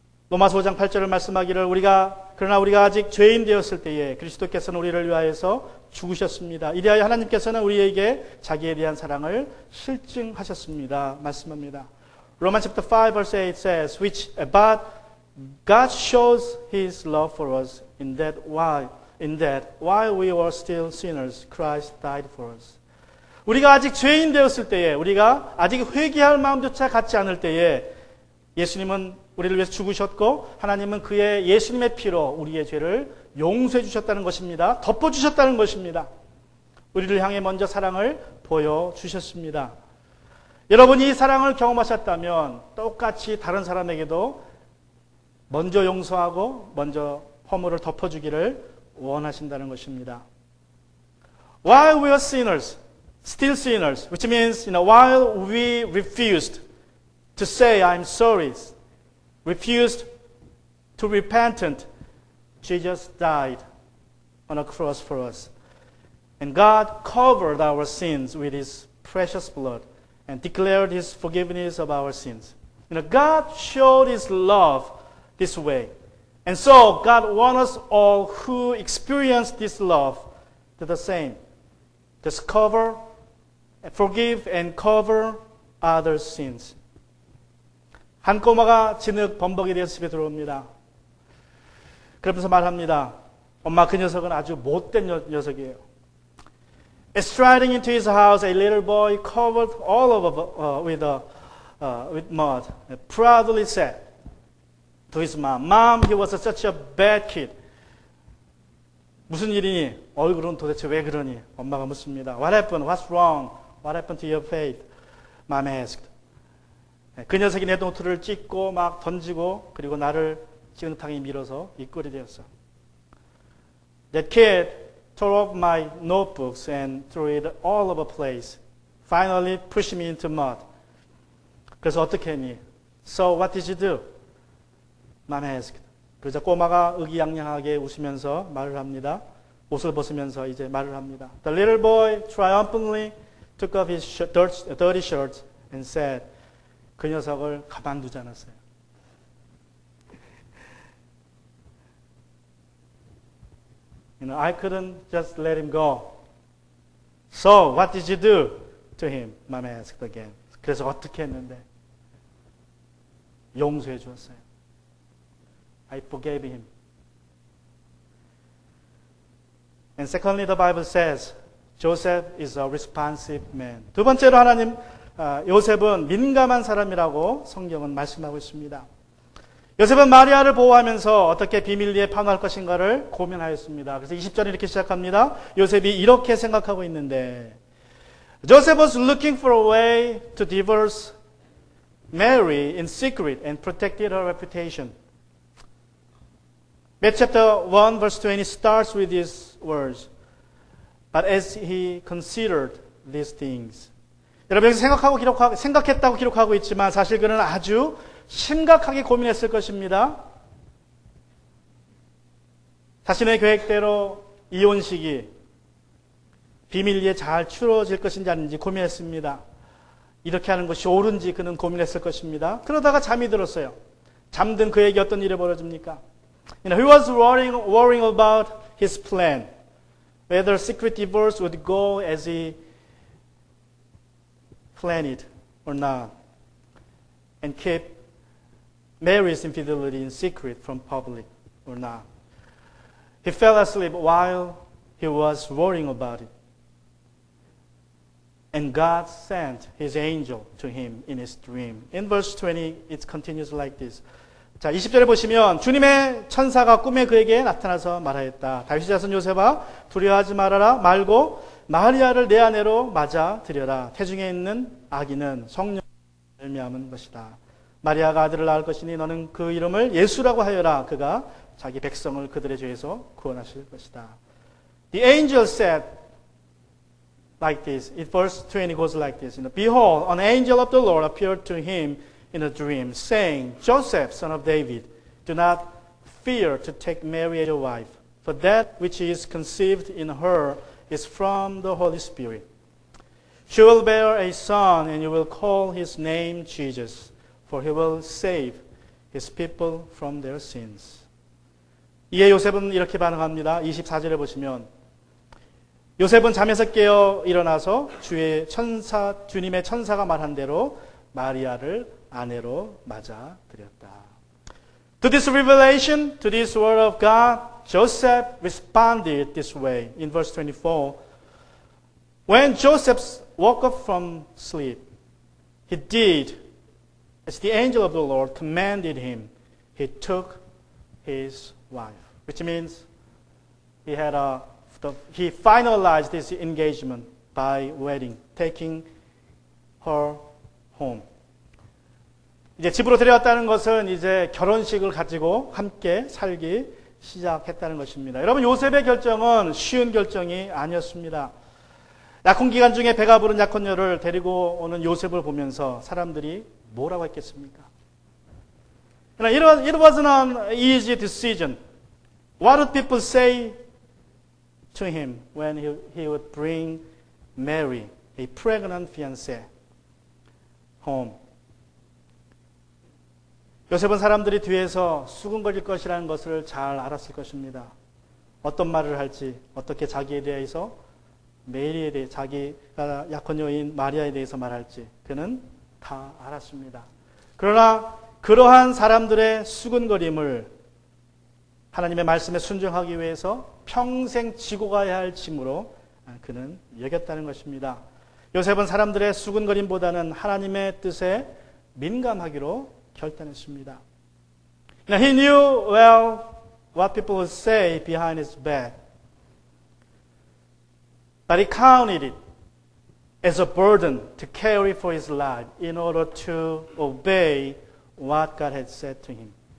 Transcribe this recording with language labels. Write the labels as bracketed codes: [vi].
[ko] 로마서 5장 8절을 말씀하기를 그러나 우리가 아직 죄인 되었을 때에 그리스도께서는 우리를 위하여서 죽으셨습니다. 이리하여 하나님께서는 우리에게 자기에 대한 사랑을 실증하셨습니다. 말씀합니다. [en] Romans chapter 5 verse 8 says, but God shows His love for us in that while we were still sinners, Christ died for us. [ko] 우리가 아직 죄인 되었을 때에, 우리가 아직 회개할 마음조차 갖지 않을 때에 예수님은 우리를 위해서 죽으셨고 하나님은 그의 예수님의 피로 우리의 죄를 용서해 주셨다는 것입니다. 덮어주셨다는 것입니다. 우리를 향해 먼저 사랑을 보여주셨습니다. 여러분이 이 사랑을 경험하셨다면 똑같이 다른 사람에게도 먼저 용서하고 먼저 허물을 덮어주기를 원하신다는 것입니다. [en] While we are sinners, still sinners, which means while we refused to say I'm sorry, refused to repent, Jesus died on a cross for us. And God covered our sins with His precious blood and declared His forgiveness of our sins. God showed His love this way. And so God wants us all who experience this love to the same. Just forgive and cover others' sins. [ko] 한 꼬마가 진흙 범벅이 되어서 집에 들어옵니다. 그러면서 말합니다. 엄마, 그 녀석은 아주 못된 녀석이에요. [en] Striding into his house, a little boy covered all over with mud, proudly said to his mom, Mom, he was such a bad kid. [ko] 무슨 일이니? 얼굴은 도대체 왜 그러니? 엄마가 묻습니다. [en] What happened? What's wrong? What happened to your faith? Mom asked. [ko] 그 녀석이 내 노트를 찢고 막 던지고 그리고 나를 지긋하게 밀어서 이 꼴이 되었어. [en] That kid tore up my notebooks and threw it all over the place. Finally pushed me into mud. [ko] 그래서 어떻게 했니? [en] So what did you do? Mom asked. [ko] 그러자 꼬마가 의기양양하게 웃으면서 말을 합니다. 옷을 벗으면서 이제 말을 합니다. [en] The little boy triumphantly took off his dirty shirt and said, [ko] 그 녀석을 가만두지 않았어요. [en] I couldn't just let him go. So what did you do to him? Mom asked again. [ko] 그래서 어떻게 했는데? 용서해 주었어요. [en] I forgave him. And secondly, the Bible says Joseph is a responsive man. [ko] 두 번째로 하나님 요셉은 민감한 사람이라고 성경은 말씀하고 있습니다. 요셉은 마리아를 보호하면서 어떻게 비밀리에 파노할 것인가를 고민하였습니다. 그래서 20절에 이렇게 시작합니다. 요셉이 이렇게 생각하고 있는데 [en] Joseph was looking for a way to divorce Mary in secret and protected her reputation. Matthew chapter 1 verse 20 starts with these words. But as he considered these things. [ko] 여러분 여기서 생각했다고 기록하고 있지만 사실 그는 아주 심각하게 고민했을 것입니다. 자신의 계획대로 이혼식이 비밀리에 잘 치러질 것인지 아닌지 고민했습니다. 이렇게 하는 것이 옳은지 그는 고민했을 것입니다. 그러다가 잠이 들었어요. 잠든 그에게 어떤 일이 벌어집니까? [en] He was worrying about his plan, whether secret divorce would go as he planned it or not, and keep Mary's infidelity in secret from public or not. He fell asleep while he was worrying about it. And God sent his angel to him in his dream. In verse 20, it continues like this. [ko] 자, 20절에 보시면 주님의 천사가 꿈에 그에게 나타나서 말하였다. 다윗의 자손 요셉아 두려워하지 말고 마리아를 내 아내로 맞아 들여라. 태중에 있는 아기는 성령을 말미암은 것이다. 마리아가 아들을 낳을 것이니 너는 그 이름을 예수라고 하여라. 그가 자기 백성을 그들의 죄에서 구원하실 것이다. [en] The angel said like this. In verse 20 goes like this. Behold, an angel of the Lord appeared to him in a dream, saying, Joseph, son of David, do not fear to take Mary as your wife, for that which is conceived in her is from the Holy Spirit. She will bear a son, and you will call his name Jesus, for he will save his people from their sins. [ko] 이에 요셉은 이렇게 반응합니다. 24절에 보시면 요셉은 잠에서 깨어 일어나서 주님의 천사가 말한 대로 마리아를 아내로 맞아 들였다. [en] To this revelation, to this word of God, Joseph responded this way. In verse 24, when Joseph woke up from sleep, he did as the angel of the Lord commanded him. He took his wife, which means he finalized his engagement by wedding, taking her home. [ko] 이제 집으로 데려왔다는 것은 이제 결혼식을 가지고 함께 살기 시작했다는 것입니다. 여러분 요셉의 결정은 쉬운 결정이 아니었습니다. 약혼 기간 중에 배가 부른 약혼녀를 데리고 오는 요셉을 보면서 사람들이 뭐라고 했겠습니까? [en] It wasn't an easy decision. What would people say to him when he would bring Mary, a pregnant fiancée, home? [ko] 요셉은 사람들이 뒤에서 수군거릴 것이라는 것을 잘 알았을 것입니다. 어떤 말을 할지, 어떻게 자기에 대해서 메리에 대해 자기가 약혼녀인 마리아에 대해서 말할지 그는 다 알았습니다. 그러나 그러한 사람들의 수군거림을 하나님의 말씀에 순종하기 위해서 평생 지고 가야 할 짐으로 그는 여겼다는 것입니다. 요셉은 사람들의 수군거림보다는 하나님의 뜻에 민감하기로 결단했습니다. [en] Now he knew well what people would say behind his back, but he counted it as a burden to carry for his life in order to obey what God had said to him.